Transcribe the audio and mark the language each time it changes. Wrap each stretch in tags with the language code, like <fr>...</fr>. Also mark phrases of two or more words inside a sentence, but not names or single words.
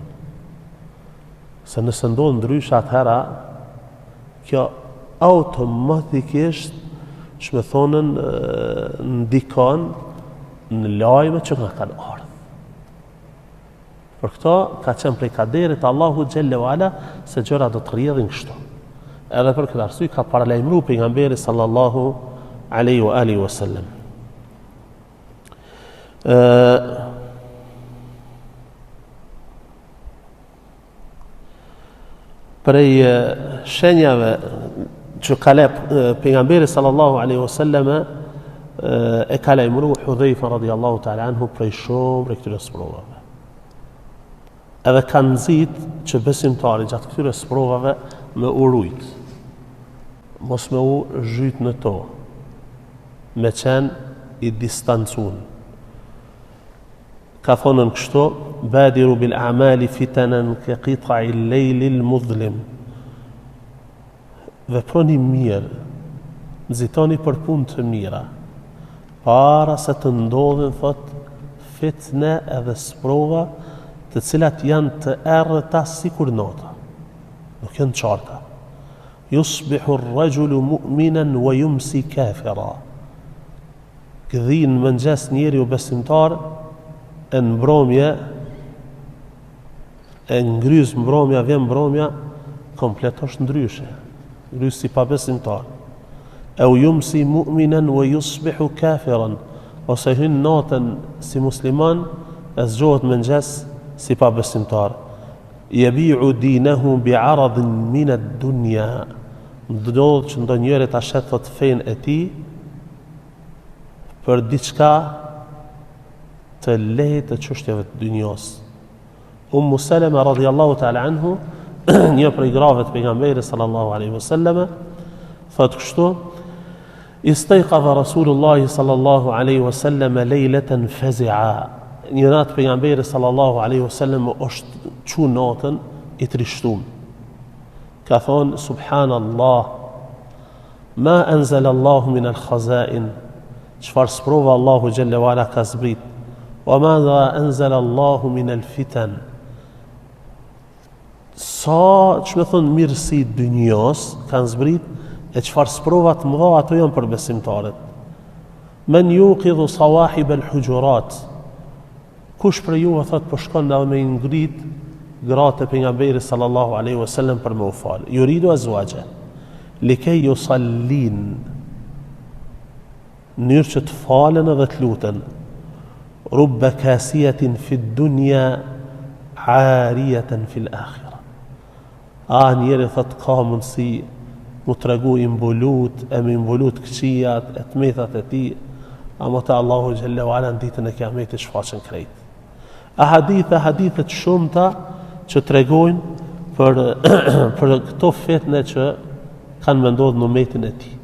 <sq>Se nëse ndodhë ndryshe atëhera, kjo automatikisht që me thonën ndikon në lajme që nga kanë ardhur. Për këto ka qenë prej kaderit Allahu</sq> <ar>جل وعلا</ar> <sq>se gjëra do të rrjedhin kështu. Edhe për këtë arsye ka paralajmëruar pejgamberi</sq> <ar>صلى الله عليه وعلى آله وسلم.</ar> <sq>Prej shenjave që ka lep pejgamberi</sq> <ar>صلى الله عليه وسلم</ar> <sq>e ka lajmëruar Hudhaifa</sq> <ar>رضي الله تعالى عنه</ar> <sq>prej shumë prej këtyre sprovave. Edhe ka nxit që besimtari gjatë këtyre sprovave me urujt, mos me u zhyt në to, me qenë i distancun. Ka thonën kështu:</sq> <ar>بادروا بالأعمال فتنا كقطع الليل المظلم.</ar> <sq>Veproni mirë, nxitoni për punë të mira, para se të ndodhin, thot, fitne edhe sprova, të cilat janë të errëta sikur nota, nuk janë qarta.</sq> <ar>يصبح الرجل مؤمنا ويمسي كافرا.</ar> <sq>Gdhin mëngjes njeriu besimtar, e mbromje, e ngryz mbromja, vjen mbromja, komplet është ndryshe. Ngryz si pa besimtar.</sq> <ar>أو يمسي مؤمنا ويصبح كافرا.</ar> <sq>Ose hyn natën si musliman, e zgjohet mëngjes si pa besimtar.</sq> <ar>يبيع دينه بعرض من الدنيا.</ar> <sq>Ndodh që ndonjëri ta shet thot fen e tij për diçka të lehtë të çështjeve të dunjos.</sq> <ar>Ummu Salama رضي الله تعالى عنه,</ar> <sq>një prej grave të pejgamberit</sq> <ar>صلى الله عليه وسلم,</ar> <sq>thot kështu:</sq> <ar>استيقظ رسول الله صلى الله عليه وسلم ليلة فزعا.</ar> <sq>Një natë pejgamberi</sq> <ar>صلى الله عليه وسلم</ar> <sq>është çu natën i trishtuar. Ka thonë:</sq> <ar>سبحان الله ما أنزل الله من الخزائن.</ar> <sq>Çfarë sprova Allahu</sq> <ar>جل وعلا</ar> <sq>ka zbrit.</sq> <ar>وماذا أنزل الله من الفتن.</ar> <sq>Sa që me thonë mirësi dynjos kanë zbrit, e çfarë sprova të mëdha ato janë për besimtarët.</sq> <ar>من يوقظ صواحب الحجرات.</ar> <sq>Kush për ju, thot, po shkon dhe me ngrit gratë e pejgamberit</sq> <ar>صلى الله عليه وسلم</ar> <sq>për me u falë.</sq> <ar>يريد أزواجا لكي يصلين,</ar> <sq>mënyrë që të falen edhe të luten.</sq> <ar>رب كاسية في الدنيا عارية في الآخرة.</ar> <sq>Njeri thot ka mundësi mu tregu i mbulut, e me mbulut këqijat, e të methat e ti, ama të Allahu</sq> <ar>جل وعلا</ar> <sq>në ditën e kiametit shfaqen krejt. Hadithet shumëta që tregojnë për këto fitne që kanë me ndodhë në umetin e tij.</sq>